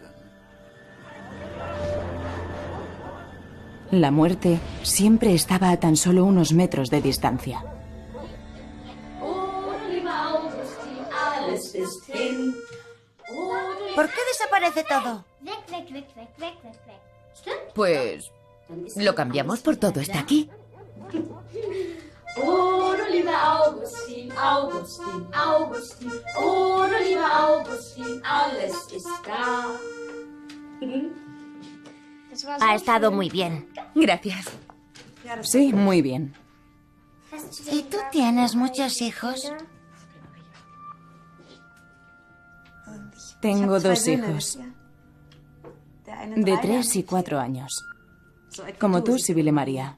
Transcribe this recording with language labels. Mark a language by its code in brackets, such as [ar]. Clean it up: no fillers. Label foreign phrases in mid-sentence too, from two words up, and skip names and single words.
[es] La muerte siempre estaba a tan solo unos metros de distancia. ¿Por qué desaparece todo? Pues lo cambiamos por todo está aquí. [de] Oh, du lieber Augustin, Augustin, Augustin. Oh, du lieber Augustin, alles ist da. [es] Ha estado muy bien. Gracias. Sí, muy bien. ¿Y tú tienes muchos hijos? Tengo 2 hijos. De 3 y 4 años. Como tú, Sibyle María.